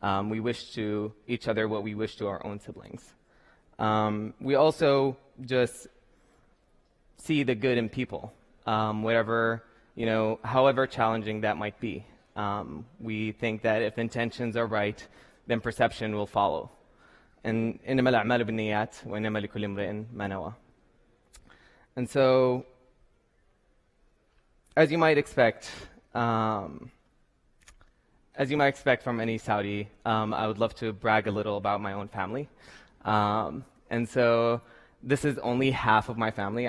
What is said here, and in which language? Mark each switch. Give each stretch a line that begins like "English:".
English: We wish to each other what we wish to our own siblings. We also just see the good in people, whatever, however challenging that might be. We think that if intentions are right, then perception will follow.
Arabic: And إنما الأعمال بالنيات وإنما لكل امرئ ما نوى.
English: And so, as you might expect from any Saudi, I would love to brag a little about my own family. And so, this is only half of my family.